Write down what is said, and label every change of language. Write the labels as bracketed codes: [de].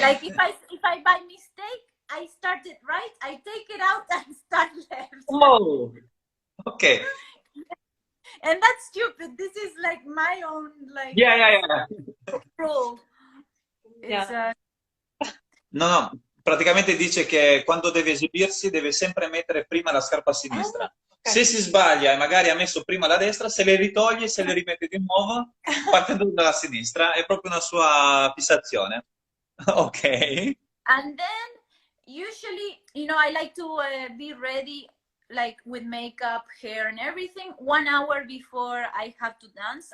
[en] Like if I by mistake, I started right, I take it out and start left. Oh, okay. And that's stupid. This is like my own like rule. [it] No, praticamente dice che quando deve esibirsi deve sempre mettere prima la scarpa a sinistra. Se si sbaglia e magari ha messo prima la destra, se le ritoglie, se le rimette di nuovo, partendo dalla sinistra, è proprio una sua fissazione. [en] Ok. And then usually, you know, I like to be ready like with makeup, hair and everything 1 hour before I have to dance.